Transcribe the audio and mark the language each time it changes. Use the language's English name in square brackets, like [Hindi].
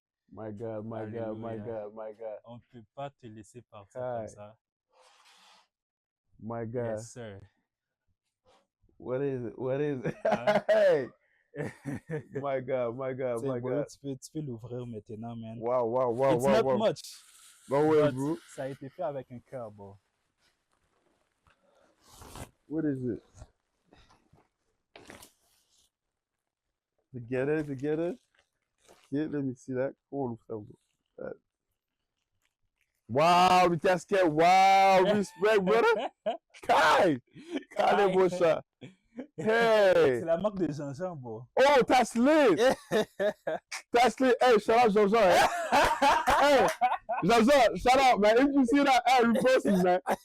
[English] My God, my God, my God, my God. [French] On ne peut pas te laisser partir comme ça. [English] My God. Yes, sir. What is it? What is it? Hey! My God, my God, my God. [French] Tu peux l'ouvrir maintenant, man. [English] Wow, wow, wow, It's wow, not wow. much. No way, bro. [French] Ça a été fait avec un cœur, bro. [English] What is it? Together. Yeah, let me see that. Come on, wow, the casket. Wow, respect, brother. Kai! Kai, [French] mon chat. [English] Hey! [French] C'est la marque de Jean-Jean, bro. [English] Oh, that's lit! That's lit. Hey, shout out Jean-Jean. Hey, Jean-Jean, shout out, man. If you see that, hey, repost it, man.